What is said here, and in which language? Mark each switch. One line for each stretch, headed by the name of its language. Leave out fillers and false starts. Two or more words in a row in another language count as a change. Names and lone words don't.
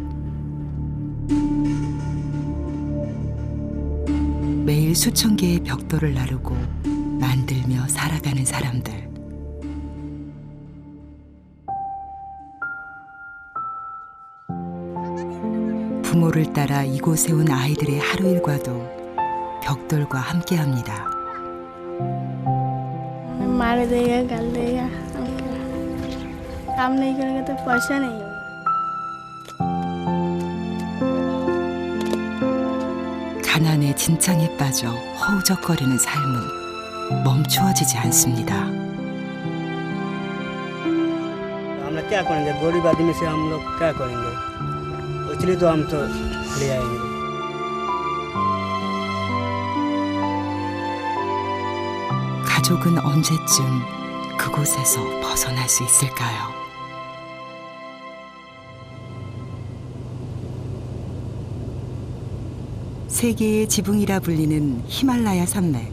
Korean: 매일 수천 개의 벽돌을 나르고 만들며 살아가는 사람들. 부모를 따라 이곳에 온 아이들의 하루 일과도 벽돌과 함께합니다.
Hindi: मार देगा गाल देगा काम नहीं करेंगे तो पैसा नहीं होगा।
Korean: 가난의 진창에 빠져 허우적거리는 삶은 멈추어지지 않습니다.
Hindi: हम लोग क्या करेंगे? गरीब आदमी से हम लोग क्या करेंगे? इसलिए तो हम तो ले आएंगे।
Korean: 가족은 언제쯤 그곳에서 벗어날 수 있을까요? 세계의 지붕이라 불리는 히말라야 산맥.